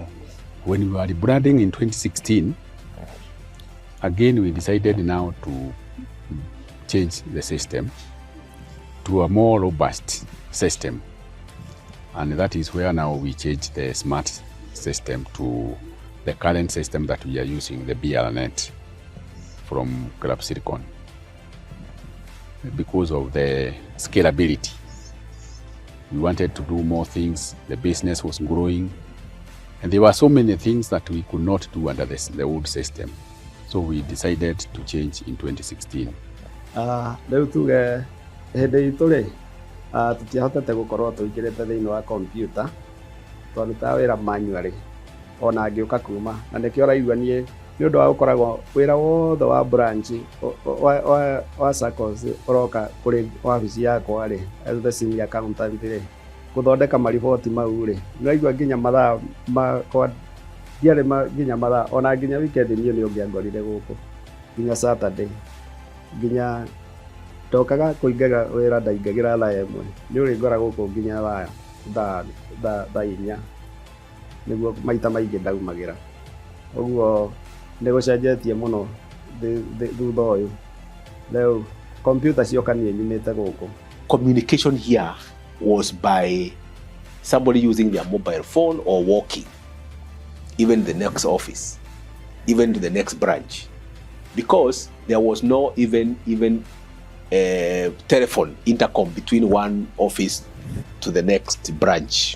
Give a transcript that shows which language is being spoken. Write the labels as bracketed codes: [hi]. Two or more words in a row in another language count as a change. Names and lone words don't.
[en] When we were rebranding in 2016, again we decided now to change the system to a more robust system, and that is where now we changed the smart system to the current system that we are using, the BRNet from Club Silicon, because of the scalability. We wanted to do more things, the business was growing, and there were so many things that we could not do under the old system. So we decided to change in 2016. [ki] Rĩu tuge hĩndĩ itũ rĩ tũtiahotete gũkorwo tũingĩrĩte thĩinĩ wa computer twarutaga wĩra manually ona ngĩũka kuma, na nĩkĩo ũraigua niĩ nĩ ũndũ wa gũkoragwo wĩra wothe wa branch wa Saccos ũroka kũrĩ wabici yakwa rĩ, [en] as the senior accountant [ki] rĩ, gũthondeka mariboti mau rĩ, nĩũraigua nginya mathaa makwa ndiarĩ nginya mathaa, ona nginya weekend niĩ nĩ ũngĩangorire gũkũ nginya Saturday, nginya ndokaga kũingĩra wĩra ndaingagĩra thaa ĩmwe, nĩ ũrĩngora gũkũ nginya thaa inya nĩguo maita maingĩ ndaumagĩra. Ũguo nĩ gũcenjetie mũno thutha ũyũ. Rĩu computer cioka niĩ nyumĩte gũkũ. [en] Communication here was by somebody using their mobile phone or walking, even the next office, even to the next branch, because there was no even telephone intercom between one office to the next branch.